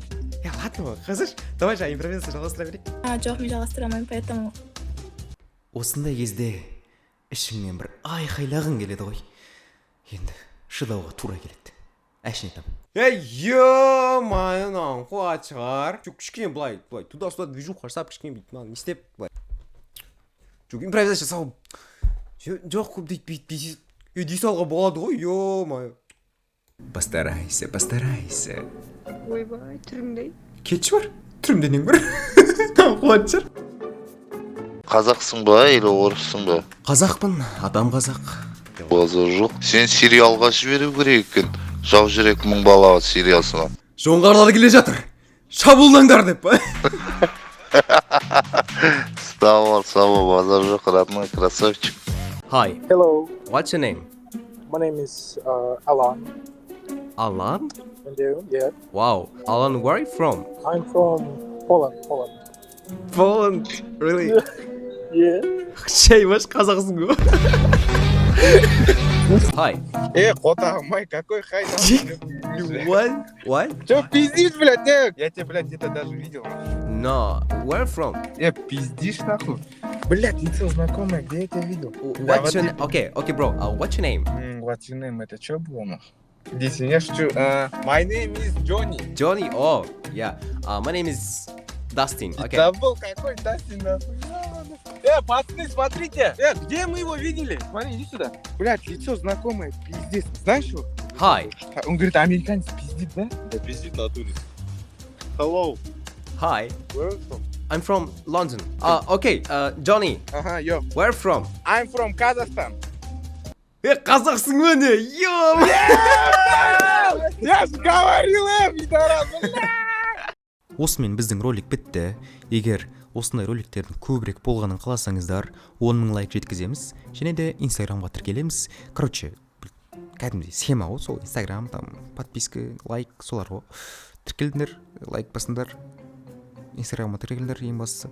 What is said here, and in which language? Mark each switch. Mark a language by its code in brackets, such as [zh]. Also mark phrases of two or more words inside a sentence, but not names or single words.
[kk] Ладно, қазір давай жаңа импровизация жалғастыра берейік. Жоқ, мен жалғастырамын, поэтому. Осындай кезде ішіңнен бір айқайлағың келеді ғой. Енді шыдауға тура келеді. Әшін етам. Ё-мое, мынау қуат шығар. Кішкене былай [ru] туда-сюда движуха [kk] жасап, кішкене бүйтіп не істеп былай. Импровизация жасау. Жоқ, көп дейді дей салға болады ғой, ё-мое. [ru] Постарайся. [kk] Ойбай, түріңдей. Кетші бар? Түрімде нең бар? Қуат шығар. Қазақсың ба, или орыссың ба? Қазақпын, адам қазақ. Базар жоқ. Сен сериалға жіберу керек екен. Жау жүрек мың балаға сериалсына. Жоңғарлар келе жатыр. Шабуылдаңдар деп па? Сау, базар жоқ, [ru] родной красавчик. [en] Hi. Hello, What's your name? my name is Alan. Alan? And you? Yeah. Wow. Alan, where are you from? I'm from Poland. Poland. Really? Yeah. [kk] Шеймаш қазақсың ғой. Hi. Котамай, [ru] какой хай там? [en] What? [ru] Че пиздишь, блядь? Я тебя, блядь, где-то даже видел. [en] No. Where from? [ru] Пиздишь, нахуй? Блядь, лицо знакомое, где я тебя видел? [en] What's your name? Okay, bro. What's your name? What's your name? [ru] Это что было, нахуй? Здесь я шучу. [en] My name is Johnny. Johnny? Oh, yeah. My name is Dustin. Okay. [ru] Забыл, какой Дастин, нахуй. Пацаны, смотрите. Где мы его видели? Смотри, иди сюда. Блядь, лицо знакомое, пиздец. Знаешь его? [en] Hi. [ru] Он говорит, американец пиздит, да? Да пиздит на туре. [en] Hello. Hi. Where are you from? I'm from London. Okay, Johnny. Ага, yo. Where from? I'm from Kazakhstan. [kk] Қазақсың ба не? Ё! [ru] Я же говорил, пидорас, бля! [kk] осымен біздің ролик бітті. Егер осындай роликтердің көбірек болғанын қаласаңыздар 10 000 лайк жеткіземіз және де инстаграмға тіркелеміз. Короче, кәдімгідей схема ғой, сол инстаграм, [ru] там подписка, [kk] лайк, солар ғой. Тіркелдіңдер, лайк басыңдар, инстаграмға тіркелдіңдер, ең бастысы.